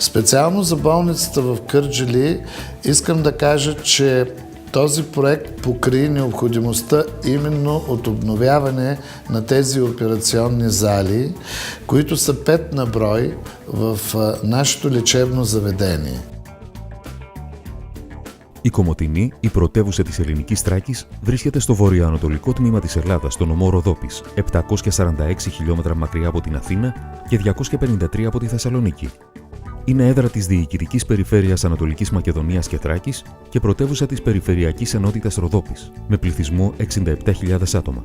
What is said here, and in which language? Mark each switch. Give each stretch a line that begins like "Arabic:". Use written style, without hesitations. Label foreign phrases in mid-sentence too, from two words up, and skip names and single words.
Bulgarian: Специално за болницата в Кърджали искам да кажа, че този проект покри необходимостта именно от обновяване на тези операционни зали, които са 5 на брой в нашето лечебно заведение.
Greek: Η Κομοτηνή, η πρωτεύουσα της ελληνικής Θράκης, βρίσκεται στο βορειοανατολικό τμήμα της Ελλάδας, στον νομό Ροδόπης, 746 χιλιόμετρα μακριά από την Αθήνα και 253 από τη Θεσσαλονίκη. Είναι έδρα της Διοικητικής Περιφέρειας Ανατολικής Μακεδονίας και Θράκης και πρωτεύουσα της Περιφερειακής Ενότητας Ροδόπης, με πληθυσμό 67.000 άτομα.